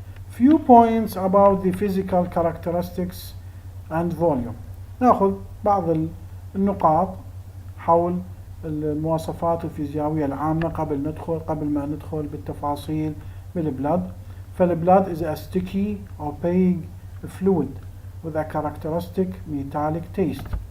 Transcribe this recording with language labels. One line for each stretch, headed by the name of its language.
English: Few points about the physical characteristics and volume.
Arabic: ناخذ بعض النقاط حول المواصفات الفيزيائية العامة قبل ما ندخل بالتفاصيل بالبلد.
English: فالبلد is a sticky opaque fluid with a characteristic metallic taste.